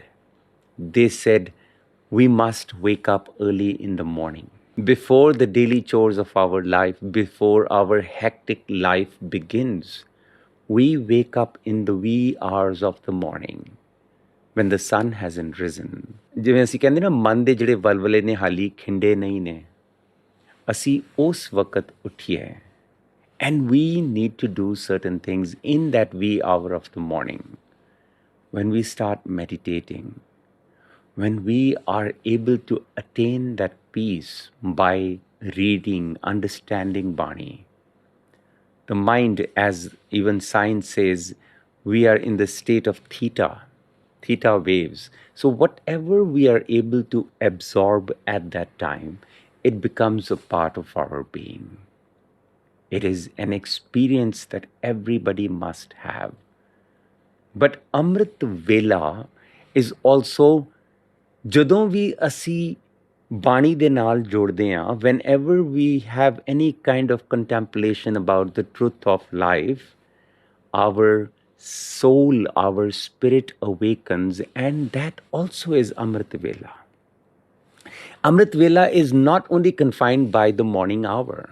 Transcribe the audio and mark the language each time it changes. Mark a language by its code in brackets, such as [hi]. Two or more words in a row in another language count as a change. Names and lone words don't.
[en] They said, we must wake up early in the morning. Before the daily chores of our life, before our hectic life begins, we wake up in the wee hours of the morning when the sun hasn't risen. [pa] ਜਿਵੇਂ ਅਸੀਂ ਕਹਿੰਦੇ ਨਾ, ਮਨ ਦੇ ਜਿਹੜੇ ਵਲਵਲੇ ਨੇ ਹਾਲੀ ਖਿੰਡੇ ਨਹੀਂ ਨੇ, ਅਸੀਂ ਉਸ ਵਕਤ ਉੱਠੀਏ. [en] And we need to do certain things in that wee hour of the morning. When we start meditating, when we are able to attain that peace by reading, understanding Bani. The mind, as even science says, we are in the state of theta waves. So whatever we are able to absorb at that time, it becomes a part of our being. It is an experience that everybody must have. But Amrit Vela is also, [pa] ਜਦੋਂ ਵੀ ਅਸੀਂ ਬਾਣੀ ਦੇ ਨਾਲ ਜੋੜਦੇ ਹਾਂ, [en] whenever we have any kind of contemplation about the truth of life, our soul, our spirit awakens, and that also is Amrit Vela. Amrit Vela is not only confined by the morning hour.